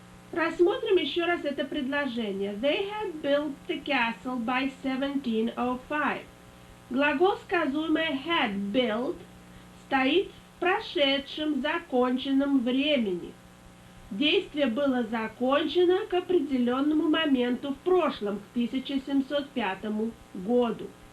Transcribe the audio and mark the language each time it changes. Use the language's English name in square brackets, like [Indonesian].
[Russian] Рассмотрим еще раз это предложение. [English] They had built the castle by 1705. [Russian] Глагол сказуемое [English] had built [Russian] стоит в прошедшем законченном времени. Действие было закончено к определенному моменту в прошлом, к 1705 году.